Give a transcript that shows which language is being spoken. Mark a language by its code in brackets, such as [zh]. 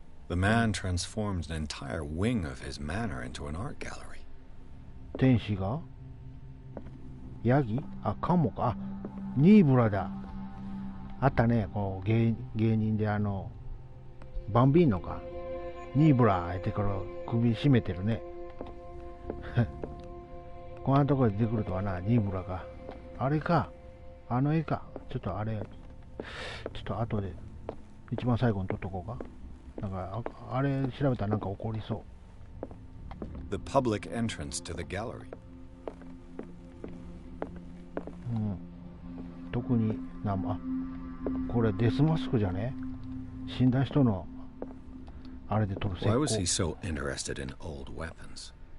[en] The man transforms an entire wing of his manor into an art gallery. [ja] 天使がヤギ？あ、カモか。あ、ニーブラだ。あったね、こう芸人でバンビーノか。ニーブラってから首絞めてるね。こんなところで出てくるとはな、ニーブラが。あれか。あの絵か。ちょっとあれ、ちょっと後で一番最後に撮っとこうか。なんかあれ調べたらなんか起こりそう。 [en] The public entrance to the gallery. [ja] うん。特にこれデスマスクじゃね？死んだ人のあれで撮る石膏。 [en] Why was he so interested in old weapons?